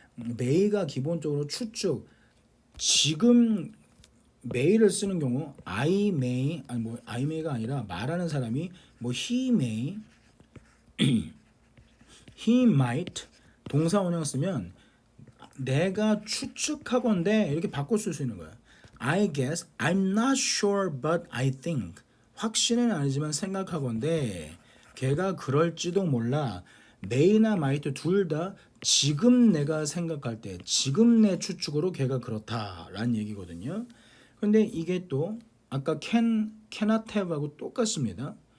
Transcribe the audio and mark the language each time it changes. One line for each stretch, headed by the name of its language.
Korean: may가 기본적으로 추측. 지금 may를 쓰는 경우 I may 아니 뭐 I may가 아니라 말하는 사람이 뭐
English: he may, he might
Korean: 동사 원형 쓰면 내가 추측하건대 이렇게 바꿔 쓸 수 있는 거야.
English: I guess, I'm not sure, but I think.
Korean: 확신은 아니지만 생각하건대 걔가 그럴지도 몰라. may나 might 둘 다 지금 내가 생각할 때 지금 내 추측으로 걔가 그렇다라는 얘기거든요. 근데 이게 또 아까 cannot have하고 똑같습니다.